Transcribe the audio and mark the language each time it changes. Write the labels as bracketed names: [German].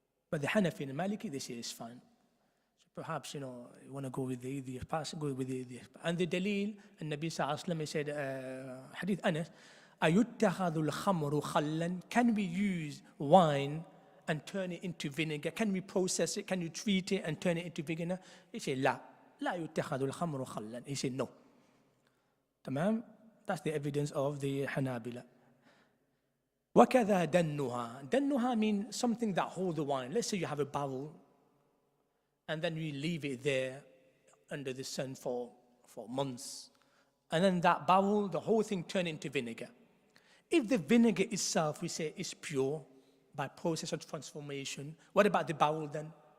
[English] But the Hanafi and Maliki, they say it's fine. So perhaps, you want to go with the easiest pass, go with the easiest. And the dalil, and Nabi Sallallahu Alaihi Wasallam said, Hadith Anas, [Arabic] أَيُتَّخَذُ الْخَمْرُ خَلًّا, [English] can we use wine and turn it into vinegar? Can we process it? Can you treat it and turn it into vinegar? He said, [Arabic] لا يُتَّخَذُ الْخَمْرُ خَلًّا. [English] He said, no. Tamam? That's the evidence of the Hanabila. [Arabic] وَكَذَا دَنُّهَا. [English] Dannuha means something that holds the wine. Let's say you have a barrel and then you leave it there under the sun for months. And then that barrel, the whole thing turns into vinegar. If the vinegar itself, we say, is pure by process of transformation, what about the barrel then?